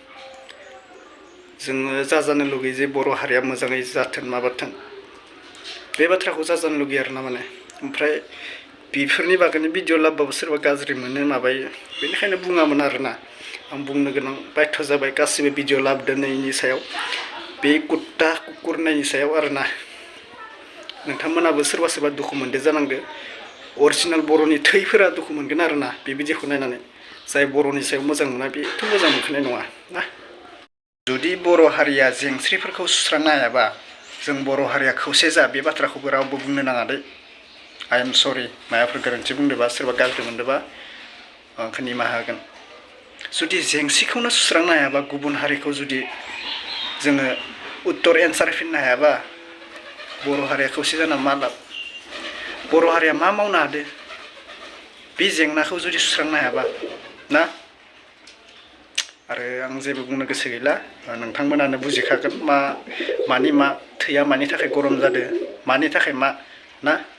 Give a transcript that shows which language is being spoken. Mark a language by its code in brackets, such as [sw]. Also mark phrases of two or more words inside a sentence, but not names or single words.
[brx] जोङो जाजानो लुगैयो जे बर' हारिया मोजाङै जाथों माबाथों बे बाथ्राखौ जाजानो लुगैयो आरोना माने ओमफ्राय बेफोरनि बागैनो भिडिअ लाबोबाबो सोरबा गाज्रि मोनो माबायो बेनिखायनो बुङामोन आरोना आं बुंनो गोनां बाध्य जाबाय गासिबो भिडिअ लाबोनायनि सायाव बे कुत्ता कुकुर नायनि सायाव आरोना नोंथांमोनाबो सोरबा दुखु मोनदो जानांगौ अरिजिनेल बर'नि थैफोरा दुखु मोनगोन आरोना बे भिडिअखौ नायनानै जाय बर'नि सायाव मोजां मोना बेथ' मोजां मोनखानाय नङा ना जुदि बर' हारिया जेंस्रिफोरखौ सुस्रांनो हायाबा जों बर' हारिया खौसे जा बे बाथ्राखौबो रावबो बुंनो नाङा दे [en] I am sorry [brx] मायाफोर गोरोन्थि बुंदोंबा सोरबा गाज्रि मोनदोंबा आंखौ निमाहा होगोन जुदि जेंसिखौनो सुस्रांनो हायाबा गुबुन हारिखौ जुदि जोङो उत्तर एन्सार होफिननो हायाबा बर' हारिया खौसे जाना मा लाब बर' हारिया मा मावनो हादो बे जेंनाखौ जुदि सुस्रांनो हायाबा ना आरो आं जेबो बुंनो गोसो गैला नोंथांमोनानो बुजिखागोन मानि मा थैया मानि थाखाय गरम जादों मानि थाखाय मा ना